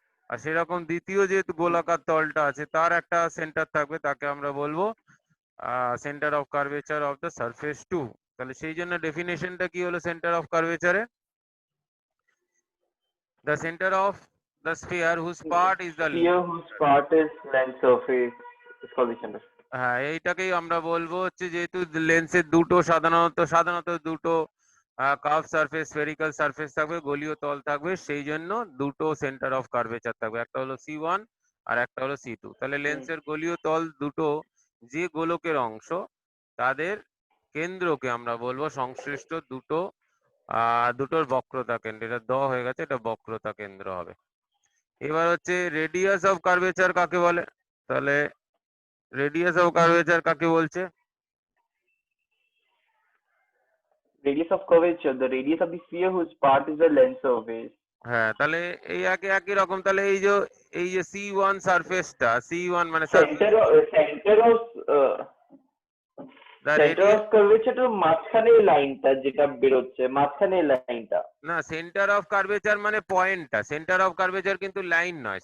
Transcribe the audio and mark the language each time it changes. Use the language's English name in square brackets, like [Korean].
[Bangla] আর সেরকম দ্বিতীয় যে গোলাকার তলটা আছে তার একটা সেন্টার থাকবে, তাকে আমরা বলবো centre of curvature of the surface 2। তাহলে সেই জন্য ডেফিনেশনটা কি হলো [English] Centre of কার্ভেচারে, the center of the sphere whose part is the, Sphere whose part is lens surface is called the center. [Bangla] হ্যাঁ এইটাকেই আমরা বলবো হচ্ছে, যেহেতু লেন্সের দুটো সাধারণত দুটো কার্ভ সারফেস, স্ফেরিক্যাল সারফেস থাকবে, গোলীয় তল থাকবে, সেই জন্য দুটো সেন্টার অফ কার্ভেচার থাকবে, একটা হলো C1 আর একটা হলো C2। তাহলে হুম। লেন্সের গোলীয় তল দুটো যে গোলকের অংশ, তাদের কেন্দ্রকে আমরা বলবো সংশ্লিষ্ট দুটো দুটোর বক্রতা কেন্দ্র। এটা হয়ে গেছে, এটা বক্রতা কেন্দ্র হবে। এবার হচ্ছে রেডিয়াস অফ কার্ভেচার কাকে বলে। তাহলে রেডিয়াস অফ কার্ভেচার কাকে বলছে। [English] Radius of curvature, the radius of the sphere whose part is the lens surface. [Bangla] হ্যাঁ, তাহলে এই একই রকম। তাহলে এই যে C1 সারফেসটা, C1 মানে surface, [English] Center of the center radius, of curvature [Bangla] তো মাঝখানে এই লাইনটা যেটা বেরোচ্ছে, মাঝখানে এই লাইনটা। না সেন্টার অফ কার্ভেচার মানে পয়েন্টটা। সেন্টার অফ কার্ভেচার কিন্তু লাইন নয়।